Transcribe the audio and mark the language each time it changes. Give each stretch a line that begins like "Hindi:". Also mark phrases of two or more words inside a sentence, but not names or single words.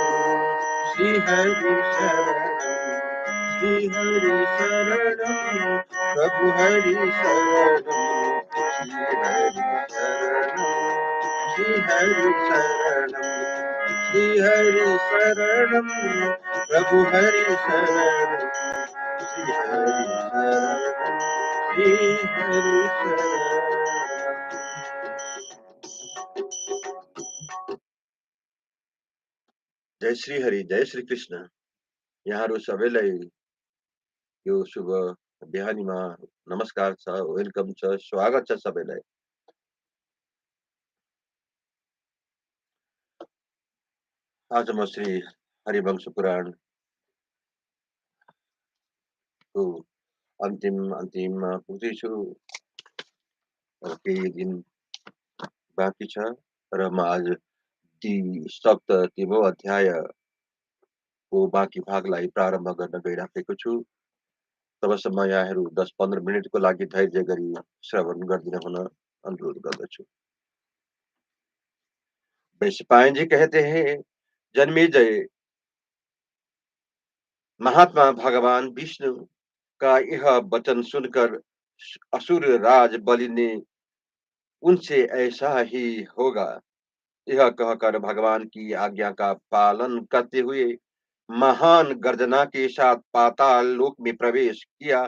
Sanskrit: श्री हरि शरणम, श्री हरि शरणम प्रभु हरि शरणम, श्री हरि शरणम, श्री हरि शरणम, श्री हरि शरणम प्रभु हरि शरणम, श्री हरि शरणम, श्री हरि शरणम।
Nepali: जय श्री हरि, जय श्री कृष्ण। यहाँ सबैलाई यो शुभ बिहानीमा नमस्कार छ, वेलकम छ, स्वागत छ सबैलाई। आज म श्री हरिवंश पुराणको अन्तिममा पुग्दैछु। केही दिन बाँकी छ र म आज ती सप्तमौं अध्यायको बाँकी भागलाई प्रारम्भ गर्न गइराखेको छु। तबसम्म यहाँहरू 10-15 मिनटको लागि धैर्य गरी श्रवण गरिदिन हुन अनुरोध गर्दछु।
Hindi: वैशंपायन जी कहते हैं, जन्मेजय, महात्मा भगवान विष्णु का यह वचन सुनकर असुर राज बलि ने उनसे ऐसा ही होगा यह कहकर भगवान की आज्ञा का पालन करते हुए महान गर्जना के साथ पाताल लोक में प्रवेश किया।